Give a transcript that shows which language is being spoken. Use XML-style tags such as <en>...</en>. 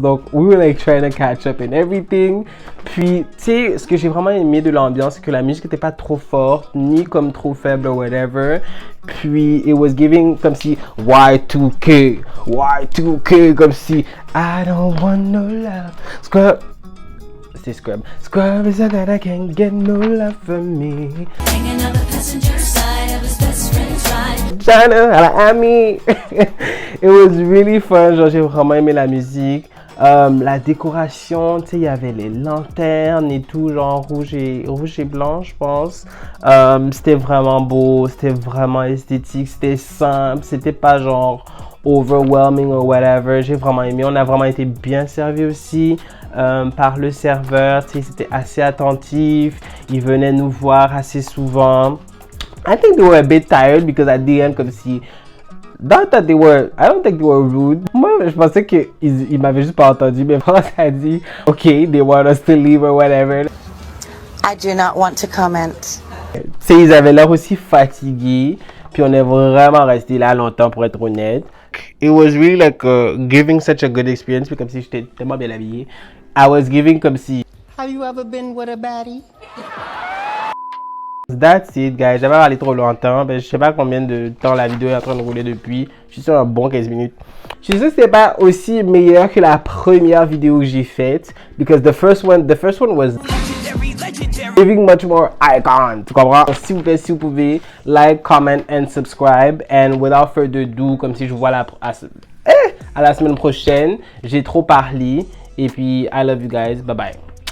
<en>Donc, we were like trying to catch up and everything.</en> <fr>Puis, tu sais, ce que j'ai vraiment aimé de l'ambiance, c'est que la musique n'était pas trop forte, ni comme trop faible ou whatever.</fr> <en>Puis, it was giving comme si Y2K, comme si I don't want no love. Scrub.</en> <fr>C'est Scrub.</fr> <en>Scrub is a guy that can't get no love from me. Hanging on the passenger side of his best friend's ride. China, à la Ami. It was really fun.</en> <fr>Genre, j'ai vraiment aimé la musique. La décoration, tu sais, il y avait les lanternes et tout, genre rouge et blanc, je pense. C'était vraiment beau, c'était vraiment esthétique, c'était simple, c'était pas genre</fr> <en>overwhelming or whatever.</en> <fr>J'ai vraiment aimé. On a vraiment été bien servi aussi par le serveur. Tu sais, c'était assez attentif. Il venait nous voir assez souvent.</fr> <en>I think they were a bit tired because at the end,</en> <fr>comme si</fr> <en>not that they were, I don't think they were rude.</en> <fr>Moi, je pensais qu'ils m'avaient juste pas entendu, mais France a dit, okay,</fr> <en>they want us to leave or whatever. I do not want to comment.</en> <fr>Tu sais, ils avaient l'air aussi fatigués, puis on est vraiment resté là longtemps pour être honnête.</fr> <en>It was really like giving such a good experience,</en> <fr>puis comme si j'étais tellement bien habillé.</fr> <en>I was giving</en> <fr>comme si...</fr> <en>have you ever been with a baddie? That's it, guys.</en> <fr>J'avais parlé trop longtemps. Ben, je sais pas combien de temps la vidéo est en train de rouler depuis. Je suis sur un bon 15 minutes. Je suis sûr que c'était pas aussi meilleur que la première vidéo que j'ai faite.</fr> <en>Because the first one was giving much more icon.</en> <fr>Tu comprends? S'il vous plaît, si vous pouvez, like,</fr> <en>comment and subscribe. And without further ado,</en> <fr>comme si je vous vois à la semaine prochaine. J'ai trop parlé. Et puis,</fr> <en>I love you guys. Bye bye.</en>